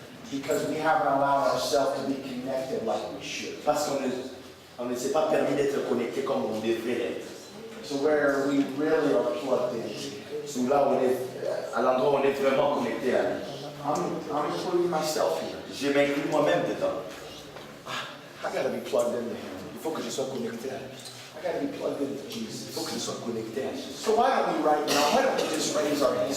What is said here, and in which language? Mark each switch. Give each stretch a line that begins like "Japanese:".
English: because we haven't allowed ourselves to be connected like we should.
French: Parce qu'on ne s'est pas permis d'être connecté comme on devrait l'être.
English: So where we really are plugged in.
French: Sous là où on est, à l'endroit où on est vraiment connecté à lui.
English: I'm including myself here.
French: Je m'inclus moi-même dedans.
English: I got to be plugged into Him.
French: Il faut que je sois connecté à lui.
English: I got to be plugged into
French: Il
English: Jesus.
French: faut que je sois connecté à Jésus.
English: So why don't we right now, why don't we just raise our hands?